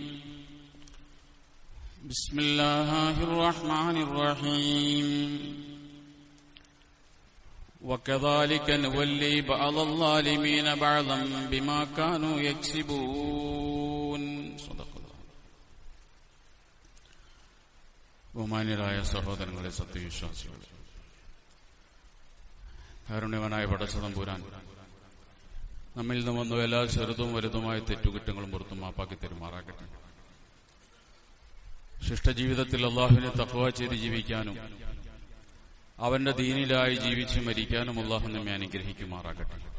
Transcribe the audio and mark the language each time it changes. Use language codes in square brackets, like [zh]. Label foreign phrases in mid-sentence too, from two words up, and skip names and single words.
[ar] بسم الله الرحمن الرحيم وكذلك نولي بعض الظالمين بعضا بما كانوا يكسبون صدق الله. [ml] ബഹുമാന്യരായ സഹോദരങ്ങളെ, സത്യവിശ്വാസികളെ, കാരുണ്യവനായ പടച്ചതമ്പുരാൻ നമ്മിൽ നിന്ന് വന്നു എല്ലാ ചെറുതും വലുതുമായ തെറ്റുകുറ്റങ്ങളും പുറത്തും മാപ്പാക്കി തെരുമാറാകട്ടെ. ശിഷ്ടജീവിതത്തിൽ അള്ളാഹുവിനെ തഖ്വ ചെയ്ത് ജീവിക്കാനും അവന്റെ ദീനിലായി ജീവിച്ച് മരിക്കാനും അല്ലാഹു നമ്മെ അനുഗ്രഹിക്കുമാറാകട്ടെ.